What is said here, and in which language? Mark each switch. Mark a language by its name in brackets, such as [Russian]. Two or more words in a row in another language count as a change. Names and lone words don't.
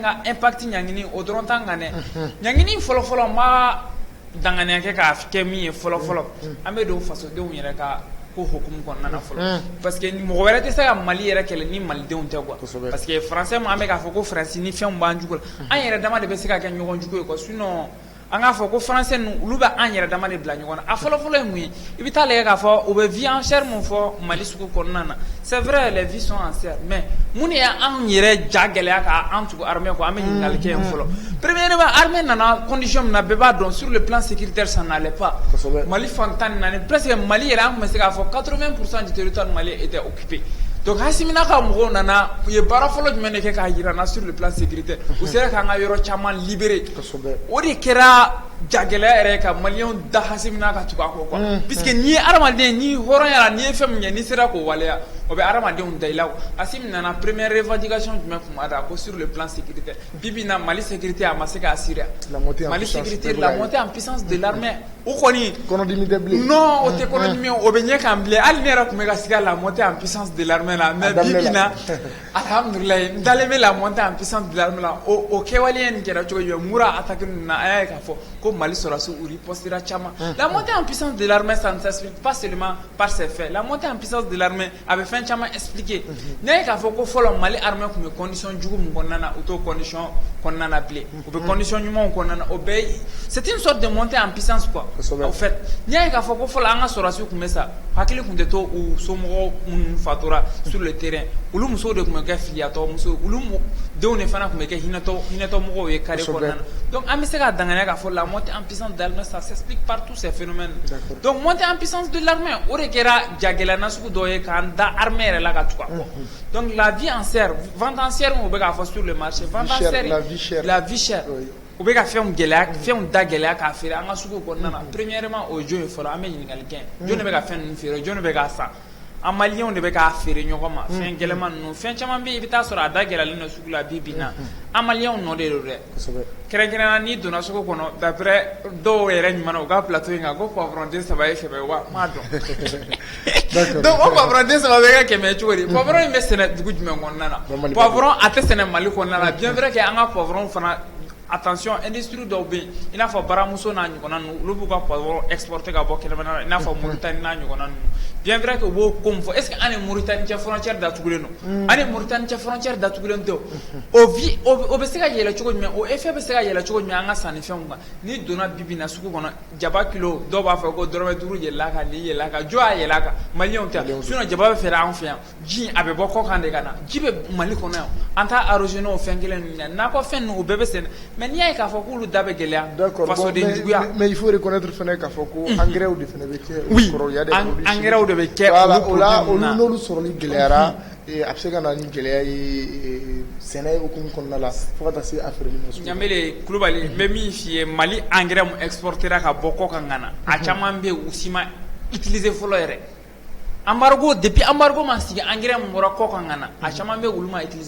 [Bambara] ka impact ɲangini o dɔrɔn t'an kan dɛ ɲangini fɔlɔfɔlɔ n b'a danganiya kɛ k'a kɛ min ye fɔlɔfɔlɔ an bɛ don fasodenw yɛrɛ ka ko hukumu kɔnɔna na fɔlɔ [French] parce que [Bambara] mɔgɔ wɛrɛ tɛ se ka Mali yɛrɛ kɛlɛ ni malidenw tɛ quoi [French] parce que [Bambara] français ma an bɛ k'a fɔ ko Faransi ni fɛnw b'an jugu la an yɛrɛ dama de bɛ se ka kɛ ɲɔgɔn jugu ye quoi sinon an k'a fɔ ko français ninnu olu bɛ an yɛrɛ dama de bila ɲɔgɔn na a fɔlɔfɔlɔ ye mun ye i bɛ taa lajɛ k'a fɔ u bɛ [French] vie en chair [Bambara] mun fɔ Mali sugu kɔnɔna na [French] c'est vrai les vies sont en chair mais [Bambara] mun de y'an yɛrɛ ja gɛlɛya k'an tugu armée kɔ an bɛ ɲininkali kɛ yen fɔlɔ premièrement armée nana condition min na bɛɛ b'a dɔn [French] sur le plan sécuritaire ça n'allait pas [Bambara] Mali fantan naani presque Mali yɛrɛ an tun bɛ se k'a fɔ [French] 80% du territoire malien était occupé donc [Bambara] Hasimina ka mɔgɔw nana u ye baara fɔlɔ jumɛn de kɛ k'a jira na [French] sur le plan sécuritaire [Bambara] u sera k'an ka yɔrɔ caman libérer o de kɛra jagɛlɛya yɛrɛ ka maliyɛnw da Hasimina ka tugu a kɔ [French] quoi puisque [Bambara] n'i ye adamaden n'i hɔrɔnya la n'i ye fɛn min kɛ n'i sera k'o waleya o bɛ adamadenw da i la Hasim nana [French] première revendication [Bambara] jumɛn tun b'a da ko [French] sur le plan sécuritaire [Bambara] bibi na Mali sécurité a ma se k'a assurer Mali [French] sécurité la montée en puissance de l'armée [Bambara] o kɔni kɔnɔdimi tɛ bilen non o tɛ kɔnɔdimi o bɛ ɲɛ kan bilen hali ne yɛrɛ tun bɛ ka sigi [French] la montée en puissance de l'armée [Bambara] la mais bibi na alhamdulilayi n dalen bɛ [French] la montée en puissance de l'armée [Bambara] la o kɛwale nin kɛra cogo jumɛn mura attaque ninnu na a y'a ye k'a fɔ ko Mali sɔrɔdasiw u ripostera caman [French] la montée en puissance de l'armée ça ne s'explique pas seulement par ses faits la montée en puissance de l'armée [Bambara] a bɛ fɛn caman expliquer ne ye k'a fɔ ko fɔlɔ Mali armée tun bɛ condition jugu min kɔnɔna na u t'o condition kɔnɔna na bilen u bɛ condition ɲumanw kɔnɔna na o bɛɛ [French] c'est une sorte de montée en puissance quoi en fait [Bambara] n'i y'a ye k'a fɔ ko fɔlɔ an ka sɔrɔdasiw tun bɛ sa hakili tun tɛ to u somɔgɔw minnu fatura [French] sur le terrain [Bambara] olu musow de tun bɛ kɛ filiyatɔ muso olu denw de fana tun bɛ kɛ hinɛtɔ mɔgɔw ye carré kɔnɔna na donc an bɛ se ka danganiya k'a fɔ [French] la montée en puissance de l'armée ça s'explique par tous ces phénomènes donc montée en puissance de l'armée [Bambara] o de kɛra jagɛlɛya nasugu dɔ ye k'an da armée yɛrɛ la ka tugu a kɔ [French] donc la vie en chair vente en chair [Bambara] o bɛ k'a fɔ [French] sur le marché vente en chair la vie chère [Bambara] u bɛ ka fɛnw gɛlɛya fɛnw da gɛlɛya k'a feere an ka sugu kɔnɔna na premièrement o jɔn ye fɔlɔ an bɛ ɲininkali kɛ jɔn de bɛ ka fɛn ninnu feere jɔn de bɛ k'a san an maliyɛnw de bɛ k'a feere ɲɔgɔn ma fɛn gɛlɛman ninnu fɛn caman bɛ yen i bɛ taa sɔrɔ a da gɛlɛyalen don sugu la bi bi in na an maliyɛnw nɔ de don dɛ kɛrɛnkɛrɛnnenya n'i donna sugu kɔnɔ d'après dɔw yɛrɛ ɲuman u ka plateau in kan ko poivron den 3 ye 100 wa n m'a dɔn donc o poivron den 3 bɛ kɛ 100 cogo di poivron in bɛ sɛnɛ dugu jumɛn kɔnɔna na poivron a tɛ sɛnɛ Mali kɔnɔna na [French] bien vrai que [Bambara] an ka poivron fana attention industrie dɔw bɛ yen i n'a fɔ baramuso n'a ɲɔgɔnna ninnu olu b'u ka poivron exporter ka bɔ kɛnɛmana na i n'a fɔ Mauritanie n'a ɲɔgɔnna ninnu [French] bien vrai que [Bambara] u b'o ko min fɔ [French] est ce que [Bambara] an ni Mauritanie cɛ frontière datugulen don an ni Mauritanie cɛ frontière datugulen tɛ o bɛ se ka yɛlɛ cogo jumɛn o effet bɛ se ka yɛlɛ cogo jumɛn an ka sannifɛnw kan ni donna bi na sugu kɔnɔ jaba kilo dɔw b'a fɔ ko dɔrɔmɛ 5 yɛlɛla kan ni yɛlɛla kan jɔ y'a yɛlɛ kan maliyɛnw tɛ sinon jaba bɛ feere an fɛ yan ji a bɛ bɔ kɔkan de ka na ji bɛ Mali kɔnɔ yan an t'a arrosé n'o fɛn kelen ninnu ye nakɔ fɛn ninnu o bɛɛ bɛ sɛnɛ mais n'i y'a ye k'a fɔ k'olu da bɛ gɛlɛya fasoden juguya [French] mais il faut reconnaître [Bambara] fana k'a fɔ ko engrais de fana bɛ kɛ oui engrais de bɛ kɛ o la olu n'olu sɔrɔli gɛlɛyara a bɛ se ka na ni gɛlɛya ye sɛnɛ hukumu kɔnɔna la fo ka taa se a feereli ma. Ɲanbele Kulubali n bɛ min f'i ye Mali engrais mun exportera ka bɔ kɔkan ka na a caman bɛ yen u si ma utiliser fɔlɔ yɛrɛ embargo depuis embargo ma sigi engrais mun bɔra kɔkan ka na a caman bɛ olu ma utiliser